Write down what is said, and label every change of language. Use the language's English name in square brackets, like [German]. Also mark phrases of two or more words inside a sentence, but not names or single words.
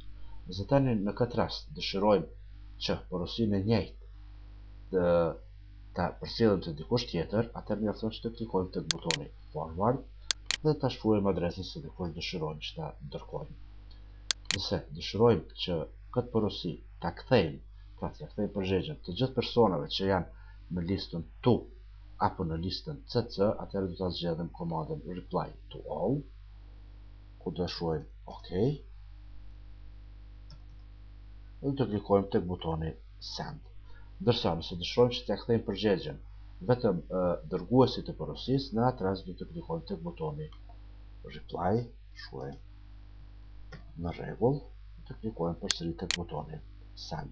[Albanian] Nëse tani në këtë rast dëshirojmë që porosinë e njëjtë ta përcjellim te dikush tjetër, atëherë mjafton që të klikojmë tek butoni forward dhe ta shkruajmë adresën se dikush dëshirojmë që ta dërkojmë. Nëse dëshirojmë që këtë porosi ta kthejmë, pra t'ia kthejmë përgjigjen të gjithë personave që janë në listën to apo në listën CC, atëherë do ta zgjedhim komandën [English] reply to all, [Albanian] ku do shkruajmë OK dhe do të klikojmë tek butoni send. Ndërsa nëse dëshirojmë që t'ia kthejmë përgjigjen vetëm dërguesit të porosisë, në atë rast do të klikojmë tek butoni reply, shkruajmë në rregull, të klikojmë përsëri tek butoni send.